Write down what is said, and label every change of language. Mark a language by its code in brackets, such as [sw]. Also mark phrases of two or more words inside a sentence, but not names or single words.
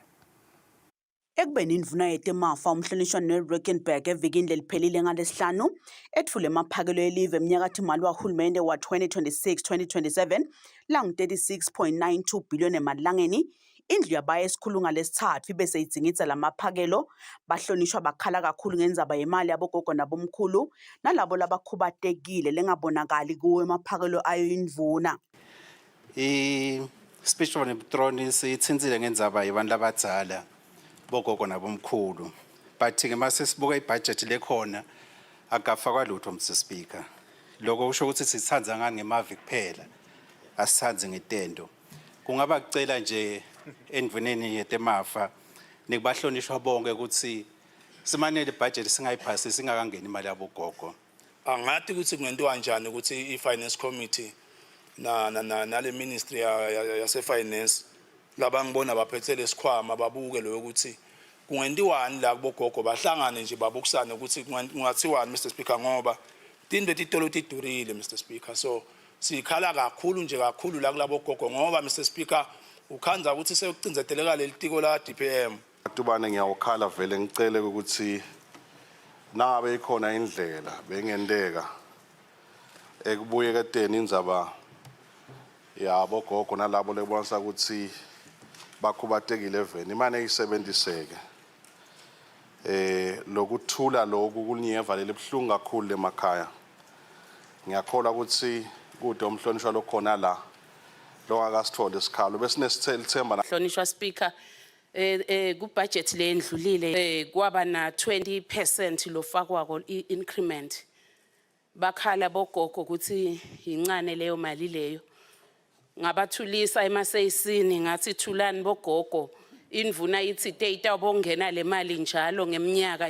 [ss] Ekubeni indvuna yetemafa umhlonishwa ne-Rickenback evikini leliphelile ngalesihlanu etfule emaphakelo elive eminyakathi-mali wahulumende wa 2026-2027 langu-36.92 billion emalangeni. Indlu yabaya esikhulunga lesithathu ibese idzingidza lamaphakelo bahlonishwa bakhala kakhulu ngendzaba yemali yabogogo nabomkhulu nalabo labakhubatekile lengabonakali kuwo emaphakelo ayo indvuna. [en] Speech of Nebutroni [ss] siyitsintsile ngendzaba yebantu labadzala bogogo nabomkhulu, but ngemase sibuka ibudget lekhona akafakwa lutho [en] Mr Speaker. [ss] Lokho kusho ukuthi sithandza ngani ngemavi kuphela asithandze ngetendo. Kungaba kucela nje endvuneni yetemafa nikubahlonishwa bonke ukuthi simanele ibudget singayiphasi singakangeni imali yabogogo. Angathi ukuthi kungentiwa kanjani ukuthi i- [en] finance committee [ss] nale ministry yase-finance labangibona baphethe lesikhwama babuke lo ukuthi kungentiwani la kubogogo bahlangane nje babukisane ukuthi kungathiwani [en] Mr Speaker [ss] ngoba tindwe titolo tidurile [en] Mr Speaker. [ss] So sikhala kakhulu nje kakhulu la kulabogogo ngoba [en] Mr Speaker [ss] ukhanza ukuthi sekucinzeteleka leli tiko la DPM. Tubane ngiyawukhala vele ngicele ukuthi nabe ikhona indlela bengendeka ekubuyeketeni indzaba yabogogo nalabo lebonisa ukuthi bakhubatekile eveni imane isebenziseke lokuthula lokhu kunyeva leli buhlungu kakhulu emakhaya. Ngiyakholwa ukuthi kude umhlonishwa lokhona la lokakasithole isikhalo bese nesithemba. Hlonishwa Speaker, ku budget le endlulile kwaba na 20% lofakwako increment. Bakhala bogogo ukuthi incane leyo mali leyo. Ngabathulisa emaseyisini ngathi thulani bogogo indvuna ithi data bongena le mali njalo ngeminyaka